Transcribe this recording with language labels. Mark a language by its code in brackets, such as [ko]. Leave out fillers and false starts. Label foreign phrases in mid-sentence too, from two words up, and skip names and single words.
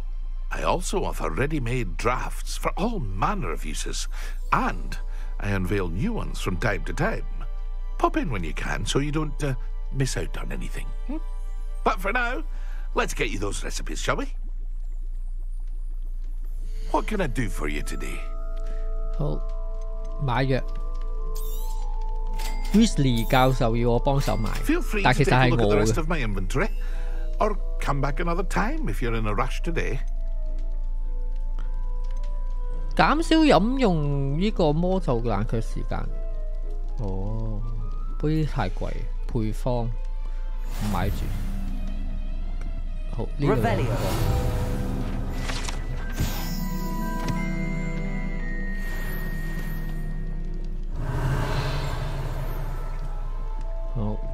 [en] I also offer ready-made drafts for all manner of uses, and I unveil new ones from time to time. Pop in when you can so you don't miss out on anything. But for now, let's get you those recipes, shall we? What can I do for you today? [yue] 好，買藥。Weasley 教授要我幫手買，但其實係我嘅。 [en] Or come back another time if you're in a rush today. [yue] 減少飲用呢個魔咒冷卻時間。哦，杯太貴，配方唔買住。好，呢度。好。